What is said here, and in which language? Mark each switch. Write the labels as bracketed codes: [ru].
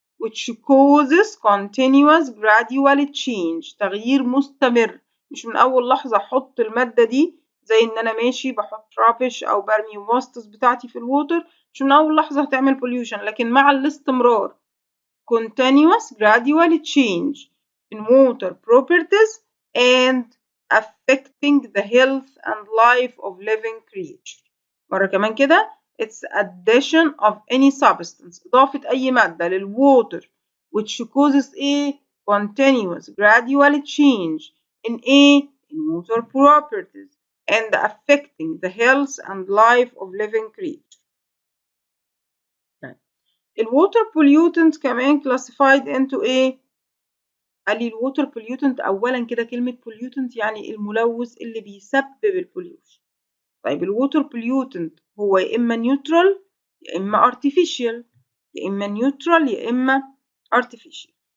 [en] which causes continuous gradual change، [ar] تغيير مستمر، مش من اول لحظة احط المادة دي زي ان انا ماشي بحط رابش او برمي واسطس بتاعتي في الووتر، مش من اول لحظة هتعمل pollution، لكن مع الاستمرار [en] continuous gradual change in water properties and affecting the health and life of living creature. [ar] مرة كمان كده [en] it's addition of any substance، [ar] إضافة أي مادة للwater [en] which causes a continuous gradual change in water properties and affecting the health and life of living creature. [ar] الووتر pollutant كمان [en] classified into [ar] ايه؟ قال لي الووتر pollutant اولا كده كلمة pollutant يعني الملوث اللي بيسبب البوليوشن. طيب الووتر pollutant هو يا اما نيوترال يا اما artificial، يا اما نيوترال يا اما artificial.